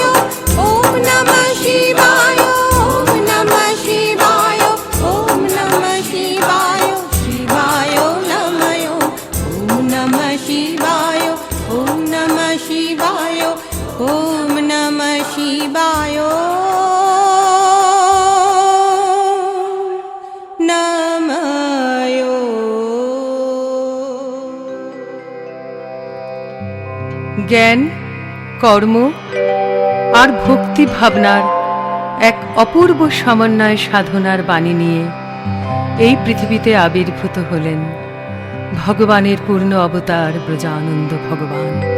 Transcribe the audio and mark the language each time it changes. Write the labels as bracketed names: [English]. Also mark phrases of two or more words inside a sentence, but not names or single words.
[Sanskrit] ओम नमः शिवाय, ओम नमः शिवाय, ओम नमः शिवाय, शिवाय नमः। ओम नमः शिवाय, ओम नमः शिवाय, ओम नमः शिवाय नमः। [Bangla] জ্ঞান, কর্ম আর ভক্তি ভাবনার এক অপূর্ব সমন্বয় সাধনার বাণী নিয়ে এই পৃথিবীতে আবির্ভূত হলেন ভগবানের পূর্ণ অবতার ব্রজানন্দ ভগবান।